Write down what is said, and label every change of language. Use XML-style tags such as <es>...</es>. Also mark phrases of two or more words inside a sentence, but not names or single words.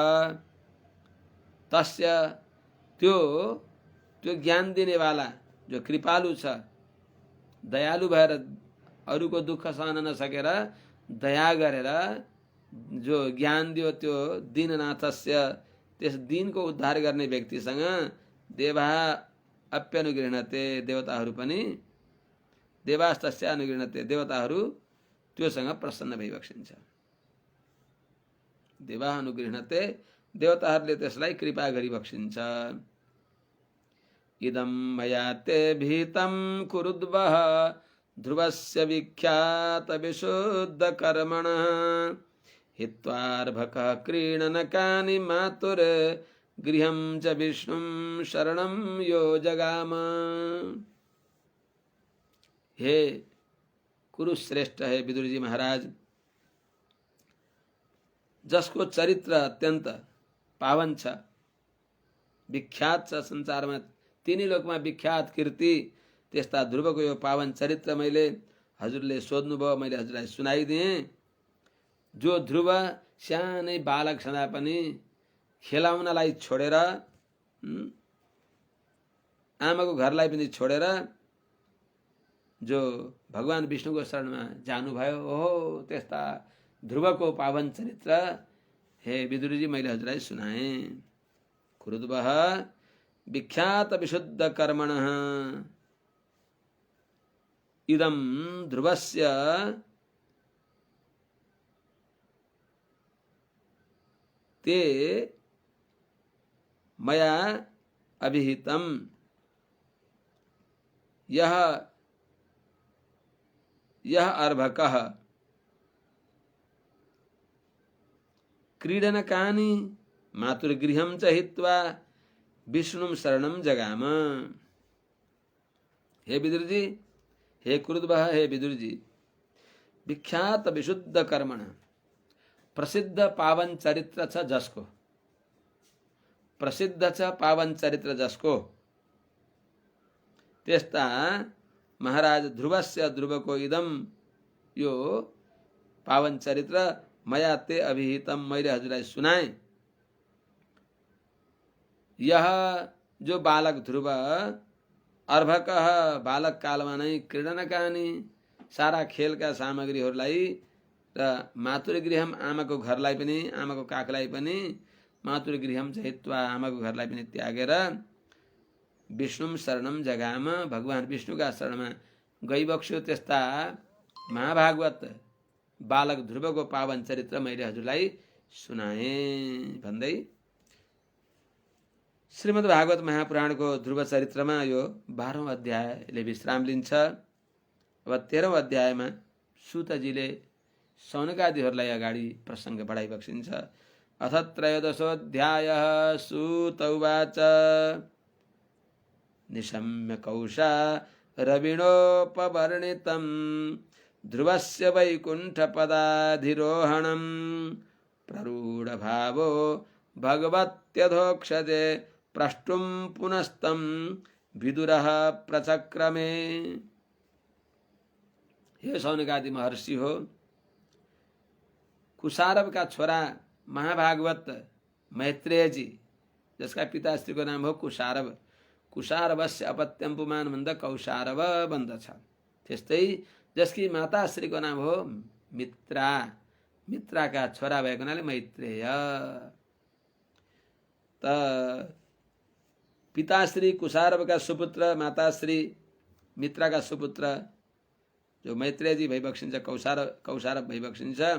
<ne>तस्य त्यो ज्ञान दिनेवाला जो कृपालु छ दयालु भएर अरूको दुःख सहन नसकेर दया गरेर जो ज्ञान दियो त्यो दीननाथस्य त्यस दीनको उद्धार गर्ने व्यक्तिसँग</ne> <sa>देवा अप्यनुगृह्णते</sa> <ne>देवताहरू पनि</ne> <sa>देवास्तस्य अनुगृह्णते</sa> <ne>देवताहरू त्योसँग प्रसन्न भइबक्सिन्छ।</ne> <sa>देवा अनुगृह्णते</sa> <ne>देवताहरूले त्यसलाई कृपा गरिबक्सिन्छ।</ne> <sa>इदं मया ते भीतं कुरुद्वः ध्रुवस्य विख्यात विशुद्ध कर्मणः हित्वार्भकः क्रीडनकानि मातुर गृहं च विष्णुं शरणं यो जगाम।</sa> <ne>हे कुरुश्रेष्ठ, है विदुर जी महाराज, जसको चरित्र अत्यंत पावन छ, विख्यात छ संसारमा, तीनै लोकमा विख्यात कीर्ति त्यस्ता ध्रुवको यो पावन चरित्र मैले हजुरले सोध्नुभयो, मैले हजुरलाई सुनाइदिएँ। जो ध्रुव सानै बालक छँदा पनि खेलाउनलाई छोडेर आमाको घरलाई पनि छोडेर जो भगवान विष्णुको शरणमा जानुभयो, ओहो त्यस्ता ध्रुवको पावन चरित्र हे विदुरजी मैले हजुरलाई सुनाएँ।</ne> <sa>कुरुद्वः विख्यात विशुद्ध कर्मणः इदं ध्रुवस्य ते मया अभिहितम् यह अर्भकः क्रीडनकानि मातुर्गृहं च हित्वा विष्णुं शरणं जगाम।</sa> <ne>हे विदुर जी, हे कुरुद्वः, हे विदुर जी,</ne> <sa>विख्यात विशुद्ध कर्मण</sa> <ne>प्रसिद्ध पावन चरित्र छ जसको, प्रसिद्ध छ पावन चरित्र जसको, त्यस्ता महाराज ध्रुवस्य ध्रुवको इदम यो पावन चरित्र</ne> <sa>मया ते अभिहितम</sa> <ne>मैले हजुरलाई सुनाएँ। यह जो बालक ध्रुव अर्भकः बालक कालमा नै क्रीडनकानि सारा खेलका सामग्रीहरूलाई र मातृगृहम आमाको घरलाई पनि, आमाको काखलाई पनि,</ne> <sa>मातृगृहम हित्वा</sa> <ne>आमाको घरलाई पनि त्यागेर</ne> <sa>विष्णुम शरणम जगाम</sa> <ne>भगवान विष्णुका शरणमा गइबक्स्यो। त्यस्ता महाभागवत बालक ध्रुवको पावन चरित्र मैले हजुरलाई सुनाएँ भन्दै श्रीमद् भागवत महापुराणको ध्रुव चरित्रमा यो 12औं अध्यायले विश्राम लिन्छ। अब 13औं अध्यायमा सूतजीले सौनकादिहरूलाई अगाडि प्रसङ्ग बढाइबक्सिन्छ।</ne> <sa>अथ त्रयोदशोऽध्यायः सूत उवाच निशम्य कौशा रविणोपवर्णितं ध्रुवस्य वैकुण्ठपदाधिरोहणं प्ररूढभावो भगवत्यधोक्षजे प्रष्टुं पुनस्तं विदुरः प्रचक्रमे।</sa> <ne>हे सौनकादि महर्षि हो, कुशारव का छोरा महाभागवत मैत्रेय जी, जसका पिताश्रीको नाम हो कुशारव,</ne> <sa>कुशारवस्य अपत्यम पुमान</sa> <ne>भन्दा कौशारव बन्दछ। त्यस्तै जसकी माताश्रीको नाम हो मित्रा, मित्राका छोरा भएको हुनाले मैत्रेय। त पिताश्री कुशारवका सुपुत्र, माताश्री मित्राका सुपुत्र जो मैत्रेयजी भइबक्सिन्छ, कौशारव भइबक्सिन्छ।</ne>